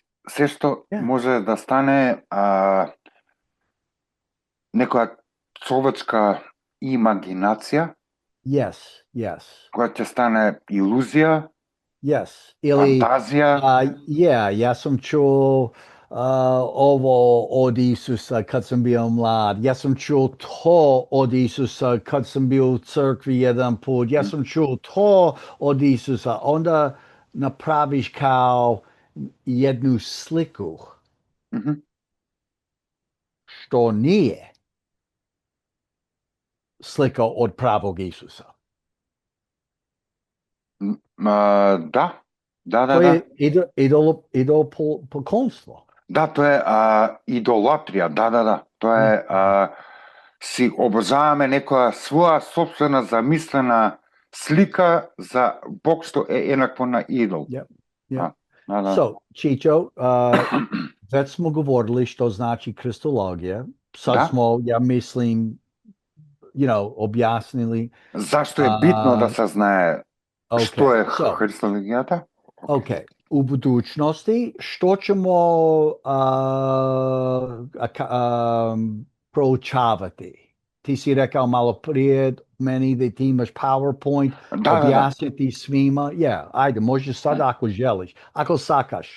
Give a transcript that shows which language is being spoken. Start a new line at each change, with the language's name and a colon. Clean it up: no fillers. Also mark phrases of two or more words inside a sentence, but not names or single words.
Macedonian: Се што може да стане некоја човечка имагинација, која ќе стане илузија, или фантазија. јас сум чуо
Croatian: ovo od Isusa kad sam bio mlad, ja sam čuo to od Isusa kad sam bio u crkvi jedan put, ja sam čuo to od Isusa, onda napraviš kao jednu sliku, što nije slika od pravog Isusa. Da. To je idolopoklonstvo. Da, to je idolatrија, да.
Macedonian: Тоа е си обожаваме некоја своја сопствена замислена слика за Бог што е еднакво на идол.
English: Yeah.
Macedonian: Да.
English: So, Chicho,
Croatian: već smo govorili što znači kristologija. Sad smo, ja mislim, objasnili. Zašto je bitno da se
Macedonian: знае што е христологијата?
English: Okay.
Croatian: U budućnosti što ćemo proučavati? Ti si rekao malo prije meni da ti imaš PowerPoint, objasniti svima. Ajde, možeš sada ako želiš, ako sakaš.